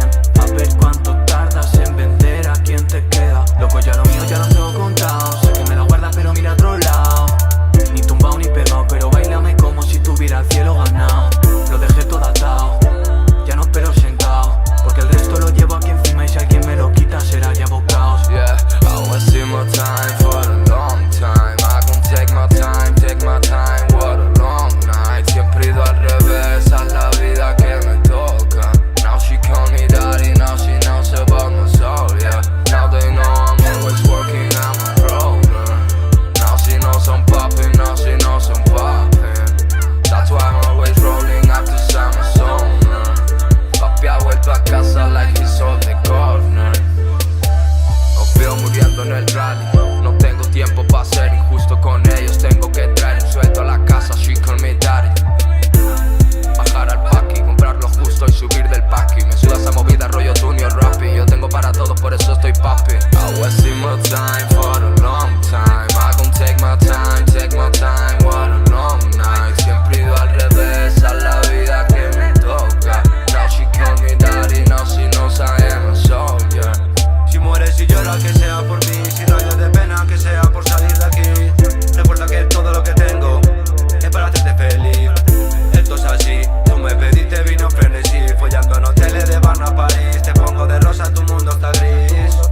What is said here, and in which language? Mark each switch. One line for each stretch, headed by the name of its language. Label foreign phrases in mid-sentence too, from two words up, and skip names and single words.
Spanish: A ver cuánto tardas en vender a quien te queda. Loco, ya lo mío ya lo tengo contado. Sé que me la guardas pero mira a otro lado. Ni tumbado ni pegado, pero bailame como si tuviera el cielo ganado. Lo dejé todo atado, ya no espero sentado, porque el resto lo llevo aquí encima y si alguien me lo quita será ya bocaos.
English: Yeah, I wasted my time for a long time. I gon' take my time, what a long night.
Spanish: Siempre he ido al revés, a la vida que me toca.
English: Now she call me daddy, now she knows about my soul, yeah. Now they know I'm always working, I'm a roller. Now she knows I'm popping, now she knows I'm popping. That's why I'm always rolling up to summer summer.
Spanish: Papi ha vuelto a casa
English: like he's on the corner.
Spanish: Os veo muriendo en el rally. No tengo tiempo para ser injusto con ellos. Tengo que traer un sueldo a la casa,
English: she call me daddy.
Spanish: Bajar al paqui, comprar lo justo y subir del paqui. Me suda esa movida rollo Junior Rappy. Yo tengo para todo, por eso estoy papi.
English: I wasted my time for a long time. I gon' take my time, what a long night.
Spanish: Siempre he ido al revés, a la vida que me toca.
English: Now she call me daddy, now she knows I am a soldier.
Spanish: Si mueres y lloras, que sea por mí. Si rayos de pena, que sea por salir de aquí. Recuerda que todo lo que tengo es para hacerte feliz. Esto es así, tú me pediste vino frenesí. Follando en hoteles de Barna a París. Te pongo de rosa, tu mundo está gris.